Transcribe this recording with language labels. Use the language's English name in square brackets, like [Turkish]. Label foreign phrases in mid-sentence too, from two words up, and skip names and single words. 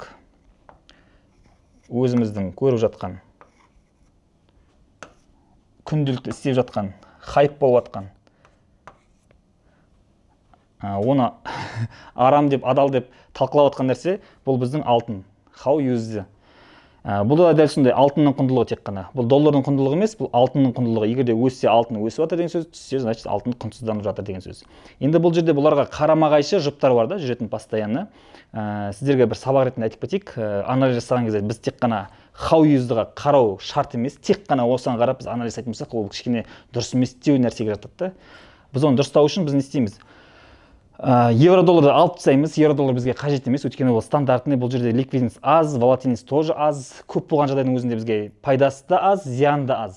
[Kazakh] Өзіміздің көріп жатқан, күнделікті істеп жатқан, хайп болып жатқан. Оны арам деп, адал деп талқылап жатқан нәрсе, бұл біздің алтын. [English] How used? [Kazakh] Бұл да дәл сондай алтынның құндылығы тек қана. Бұл доллардың құндылығы емес, бұл алтынның құндылығы. Егерде өссе, алтын өсіп жатыр деген сөз, түссе, значит, алтын құнсызданып жатыр деген сөз. Енді бұл жерде бұларға қарама-қайшы жұптар бар да, жүретін постоянно. Сіздерге бір сабақ ретінде айтып кетейік. Анализ жасаған кезде біз тек қана [English] how used- [Kazakh] ға қарау шарт емес, тек қана осыған қарап біз анализ жасайтын болсақ, ол кішкене дұрыс емес деу нәрсеге жатады да. Біз оны дұрыстау үшін біз не істейміз? Евро-долларды алып тастаймыз, евро-доллар бізге қажет емес, өйткені ол стандартный, бұл жерде ликвидность аз, волатильность тоже аз, көп болған жағдайдың өзінде бізге пайдасы да аз, зияны да аз.